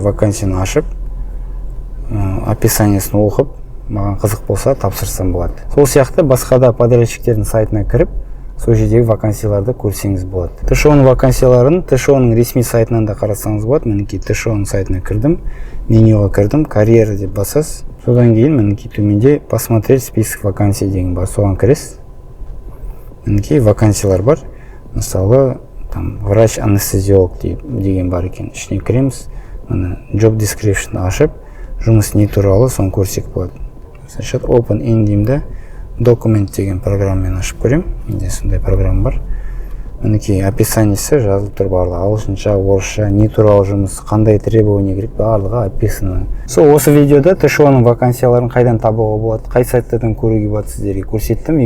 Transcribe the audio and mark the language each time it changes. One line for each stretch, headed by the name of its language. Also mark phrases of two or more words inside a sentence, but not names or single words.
Kazakh: Вакансияны ашып, описаниесін оқып, маған қызық болса тапсырсам болады. Сол сияқты басқа да подрядчиктердің сайтына кіріп, сол жердегі вакансияларды көрсеңіз болады. ТШО-ның вакансияларын ТШО-ның ресми сайтынан да қарасаңыз болады. Мінекей ТШО-ның сайтына кірдім, менюға кірдім, карьера деп басасыз. Содан кейін мінекей төменде
Russian: посмотреть список вакансий
Kazakh: деген бар. Соған кіресіз. Мінекей вакансиялар бар. Мысалы,
Russian: там врач-анестезиолог
Kazakh: деген бар екен. Ішіне кіреміз. Міне
English: job description
Kazakh: ашып, жұмыс не туралы соны көрсек болады. Значит,
English: open in
Kazakh: деймді. Документ деген программамен ашып көрем. Менде сондай программа бар. Мінекей описаниесі жазылып тұр барлығы. Ағылшынша, орысша, не туралы жұмыс, қандай требование керек, барлығы описаны. Осы видеода ТШО-ның вакансияларын қайдан табуға болады, қай сайттардан көруге болады сіздерге көрсеттім.